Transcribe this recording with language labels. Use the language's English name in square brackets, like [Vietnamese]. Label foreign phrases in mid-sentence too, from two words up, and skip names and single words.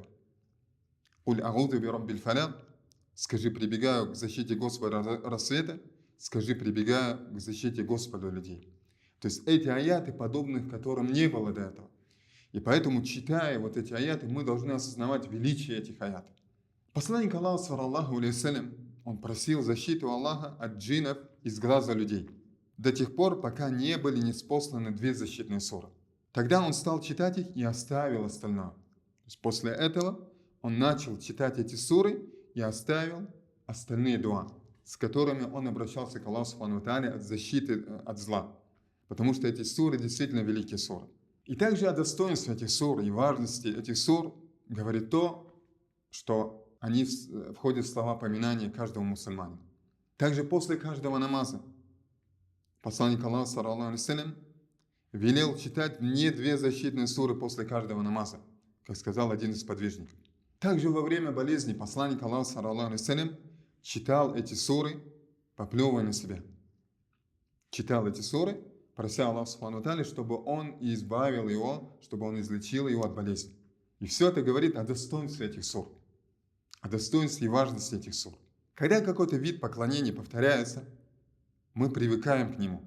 [Arabic] «قل أعوذ برب الفلق», [Russian] скажи, прибегаю к защите Господа рассвета, скажи, прибегаю к защите Господа людей. То есть эти аяты, подобных которым не было до этого. И поэтому, читая вот эти аяты, мы должны осознавать величие этих аятов. Посланник Аллаха, [Arabic] صلى الله عليه وسلم, [Russian] он просил защиту Аллаха от джиннов из глаза людей, до тех пор, пока не были ниспосланы две защитные суры. Тогда он стал читать их и оставил остальное. То есть после этого он начал читать эти суры и оставил остальные дуа, с которыми он обращался к Аллаху [Arabic] سبحانه وتعالى [Russian] от защиты от зла. Потому что эти суры действительно великие суры. И также о достоинстве этих сур и важности этих сур говорит то, что они входят в слова поминания каждого мусульманина. Также после каждого намаза посланник Аллаха, [Arabic] صلى الله عليه وسلم, [Russian] велел читать не две защитные суры после каждого намаза, как сказал один из подвижников. Также во время болезни посланник Аллаха, [Arabic] صلى الله عليه وسلم, [Russian] читал эти суры поплевывая на себя. Читал эти суры, прося Аллаха [Arabic] سبحانه وتعالى, [Russian] чтобы Он избавил его, чтобы Он излечил его от болезни. И все это говорит о достоинстве этих сур, о достоинстве и важности этих сур. Когда какой-то вид поклонения повторяется, мы привыкаем к нему.